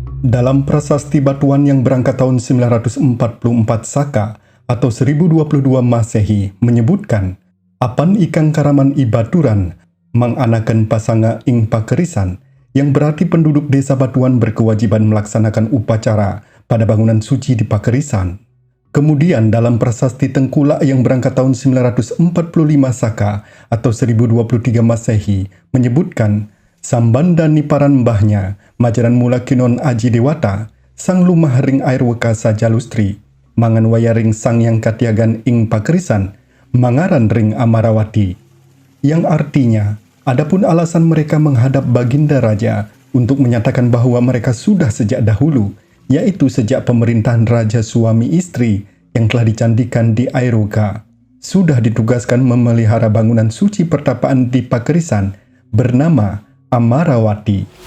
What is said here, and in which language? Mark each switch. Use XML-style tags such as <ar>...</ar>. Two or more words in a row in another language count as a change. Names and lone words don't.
<id>Dalam prasasti batuan yang berangkat tahun 944 Saka atau 1022 Masehi menyebutkan,</id> <kaw>apan ikang karaman ibaturan menganakan pasanga ing pakerisan,</kaw> <id>yang berarti penduduk desa Batuan berkewajiban melaksanakan upacara pada bangunan suci di pakerisan. Kemudian dalam prasasti Tengkulak yang berangkat tahun 945 Saka atau 1023 Masehi menyebutkan,</id> <kaw>sambanda niparan mbahnya, majaran mula kinon aji dewata, sang lumah ring air weka sajalustri, mangan wayaring sang yang katiagan ing pakerisan, mangaran ring Amarawati.</kaw> <id>Yang artinya, adapun alasan mereka menghadap Baginda Raja untuk menyatakan bahwa mereka sudah sejak dahulu, yaitu sejak pemerintahan Raja suami istri yang telah dicandikan di Airoga, sudah ditugaskan memelihara bangunan suci pertapaan di pakerisan bernama Amarawati.</id>